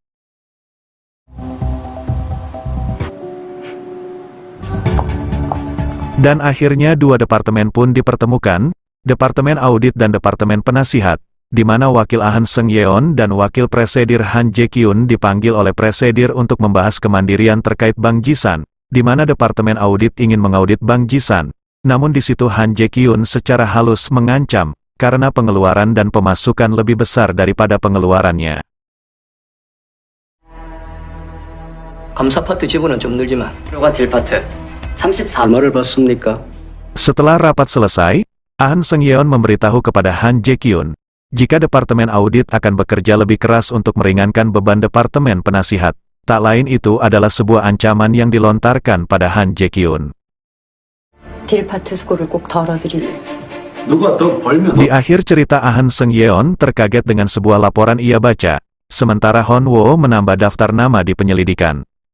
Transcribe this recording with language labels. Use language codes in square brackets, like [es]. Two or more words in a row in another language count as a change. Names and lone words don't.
[id] Dan akhirnya dua departemen pun dipertemukan, Departemen Audit dan Departemen Penasihat, di mana Wakil Ahn Sung-yeon dan Wakil Presidir Han Jae-kyun dipanggil oleh Presidir untuk membahas kemandirian terkait Bang Ji-san, di mana Departemen Audit ingin mengaudit Bang Ji-san. Namun di situ Han Jae-kyun secara halus mengancam, karena pengeluaran dan pemasukan lebih besar daripada pengeluarannya. [ko] 감사 파트 지분은 좀 늘지만 프로가 딜 파트 34. 얼마를 받습니까? [id] Setelah rapat selesai, Ahn Sung-yeon memberitahu kepada Han Jae-kyun, jika Departemen Audit akan bekerja lebih keras untuk meringankan beban Departemen Penasihat. Tak lain itu adalah sebuah ancaman yang dilontarkan pada Han Jae-kyun. [ko] 딜 파트 수고를 꼭 덜어드리지. 누가 더 벌면 [id] Di akhir cerita Ahn Sung-yeon terkaget dengan sebuah laporan ia baca, sementara Hon-woo menambah daftar nama di penyelidikan.